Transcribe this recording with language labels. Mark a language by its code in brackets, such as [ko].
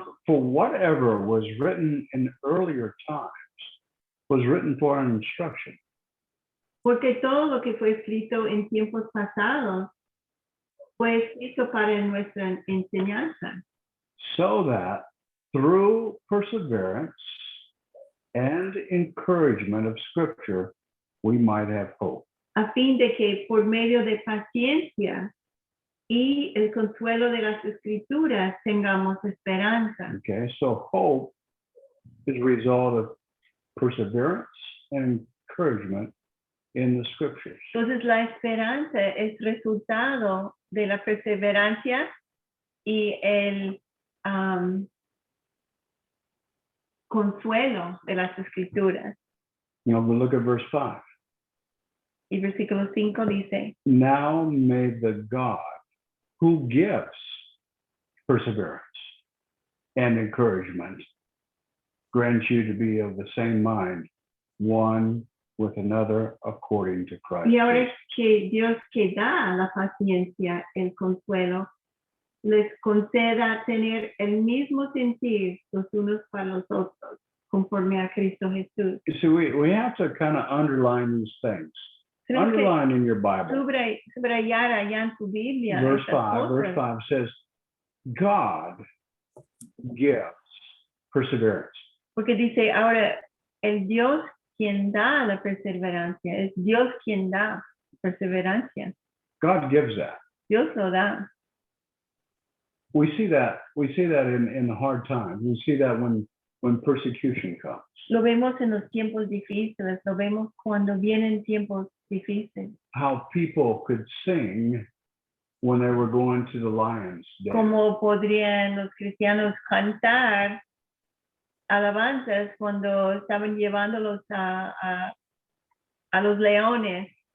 [en] For whatever was written in earlier times was written for an instruction, [es] Porque todo lo que fue escrito en tiempos pasados fue escrito para nuestra enseñanza, [en] so that through perseverance and encouragement of Scripture, we might have hope. [es] a fin de que por medio de paciencia y el consuelo de las escrituras tengamos esperanza. [en] Okay, so hope is a result of perseverance and encouragement in the Scriptures. [es] Entonces la esperanza es resultado de la perseverancia y el consuelo de las escrituras. [en] You know, but look at verse 5. [es] Y versículo 5 dice, [en] Now may the God who gives perseverance and encouragement grant you to be of the same mind, one with another according to Christ. [es] y ahora [en] Jesus. [es] que Dios que da la paciencia, el consuelo, les conceda tener el mismo sentir los unos para los otros, conforme a Cristo Jesús. [en] You see, we have to kind of underline these things. [es] Tenemos que [en] Underline in your Bible. [es] subrayar allá en tu Biblia. [en] Verse [es] estas [en] 5, verse [es] cosas. [en] 5 says, God gives perseverance. [es] Porque dice ahora, el Dios quien da la perseverancia, es Dios quien da perseverancia. [en] God gives that. [es] Dios lo da. [en] We see that in the hard times. We see that when persecution comes. [es] Lo vemos en los tiempos difíciles, lo vemos cuando vienen tiempos difíciles. [en] How people could sing when they were going to the lion's den. [es] Cómo podrían los cristianos cantar alabanzas cuando estaban llevándolos a los leones.